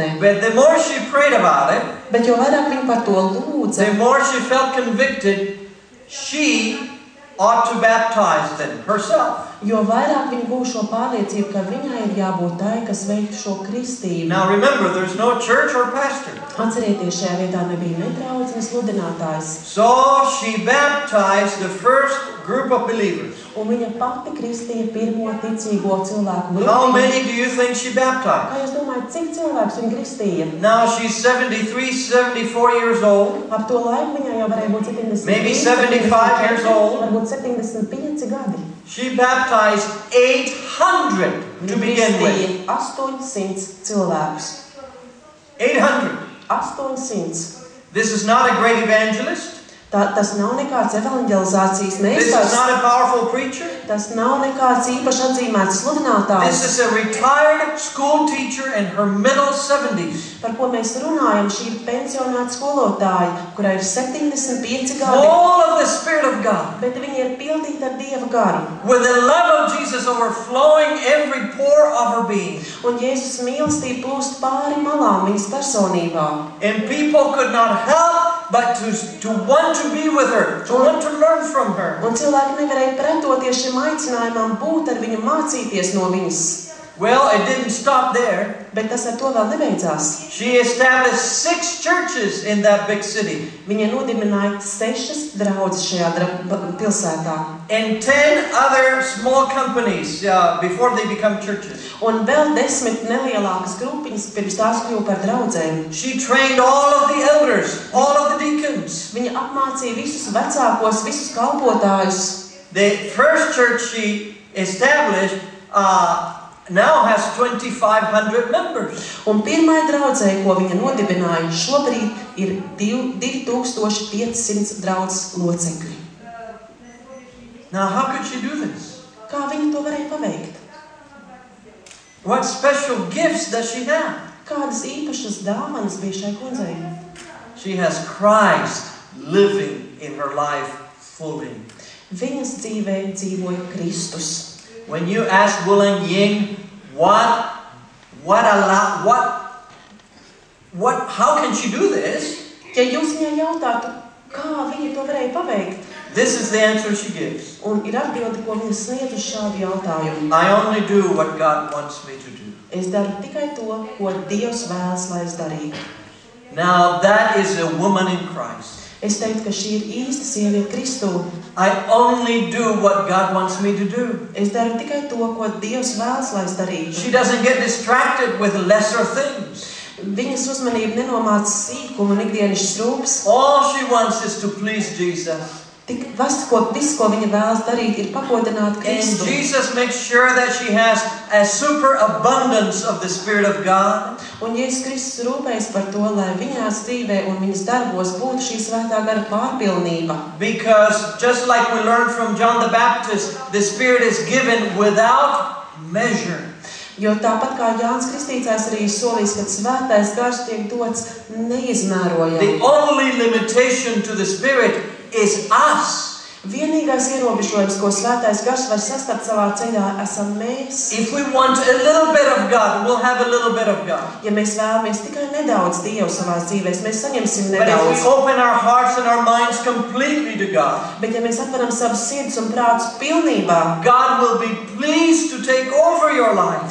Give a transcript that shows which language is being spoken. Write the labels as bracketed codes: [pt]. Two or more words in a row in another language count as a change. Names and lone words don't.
[en] But the more she prayed about it, [lv] Bet jo vairāk viņa par to lūdza, [en] the more she felt convicted, she ought to baptize them herself. [lv] jo vairāk viņa būs šo pārliecību, ka viņai ir jābūt tai, kas veiktu šo kristību. [en] Now remember, there's no church or pastor. [lv] Atcerieties, šajā vietā nebija ne draudz, ne sludinātājs. [en] So she baptized the first group of believers. [lv] Un viņa pati kristīja pirmo ticīgo cilvēku [en] How [lv] grupu. [en] many do you think she baptized? [lv] Kā jūs domājat, cik cilvēks viņa kristīja? [en] Now she's 73, 74 years old. [lv] Ap to laiku viņai jau varēja būt 75, [en] Maybe 75 years old. [lv] varbūt 75 gadi. [en] She baptized 800 to begin with. [lv] 800 cilvēkus. [en] 800. [lv] 800. [en] This is not a great evangelist. [lv] Tas nav nekāds evangelizācijas [en] This is [lv] meistars. [en] not a powerful preacher. [lv] Tas nav nekāds īpaši atzīmēts [en] This [lv] sludinātājs. [en] is a retired school teacher in her middle 70s. [lv] Par ko mēs runājam, šī ir pensionāta skolotāja, kurai ir 75 gadi. [en] Full of the Spirit of God. [lv] Bet viņa ir pildīta ar Dieva garu. [en] With the love of Jesus overflowing every pore of her being. [lv] Un Jēzus mīlestība plūst pāri malām viņas personībā. [en] And people could not help but to want to be with her, to want to learn from her. [lv] Un cilvēki nevarēja pretoties šim aicinājumam būt ar viņu, mācīties no viņas. [en] Well, it didn't stop there. [lv] Bet tas ar to vēl nebeidzās. [en] She established 6 churches in that big city. [lv] Viņa nodibināja 6 draudzes šajā pilsētā. [en] And 10 other small companies before they become churches. [lv] Un vēl 10 nelielākas grupiņas pirms tās kļuva par draudzēm. [en] She trained all of the elders, all of the deacons. [lv] Viņa apmācīja visus vecākos, visus kalpotājus. [en] The first church she established now has 2,500 members. [lv] Un pirmai draudzei, ko viņa nodibināja, šobrīd ir 2500 draudzes locekļi. [en] Now, how could she do this? [lv] Kā viņa to varēja paveikt? [en] What special gifts does she have? [lv] Kādas īpašas dāvanas bija šai kundzei? [en] She has Christ living in her life fully. [lv] Viņas dzīvē dzīvoja Kristus. [en] When you ask Wu Ling Ying, what how can she do this? [lv] Ja jūs viņai jautātu, kā viņa to varēja paveikt, [en] This is the answer she gives. [lv] un ir atbilde, ko viņa sniedz uz šādu jautājumu. [en] I only do what God wants me to do. [lv] Es daru tikai to, ko Dievs vēlas, lai es darītu. [en] Now that is a woman in Christ. [lv] Es teiktu, ka šī ir īsta sieviete Kristū. [en] I only do what God wants me to do. [lv] Es daru tikai to, ko Dievs vēlas, lai es darītu. [en] She doesn't get distracted with lesser things. [lv] Viņas uzmanība nenomāca sīkumu un ikdienišķas rūpes. [en] All she wants is to please Jesus. [lv] Viss, ko viņa vēlas darīt, ir pagodināt [en] And [lv] Kristu. [en] Jesus makes sure that she has a superabundance of the Spirit of God. [lv] Un Jēzus Kristus rūpējas par to, lai viņās dzīvē un viņas darbos būtu šī svētā gara pārpilnība. [en] Because just like we learned from John the Baptist, the Spirit is given without measure. [lv] Jo tāpat kā Jānis Kristītājs arī solīs, ka svētais gars tiek dots neizmērojami. [en] The only limitation to the Spirit is us. [lv] Vienīgais ierobežojums, ko svētais gars var sastapt savā ceļā, esam mēs. [en] If we want a little bit of God, we'll have a little bit of God. [lv] Ja mēs vēlamies tikai nedaudz Dievu savās dzīvēs, mēs saņemsim [en] But if [lv] nedaudz. [en] we open our hearts and our minds completely to God, [lv] Bet ja mēs atveram savas sirdis un prātus pilnībā, [en] God will be pleased to take over your life.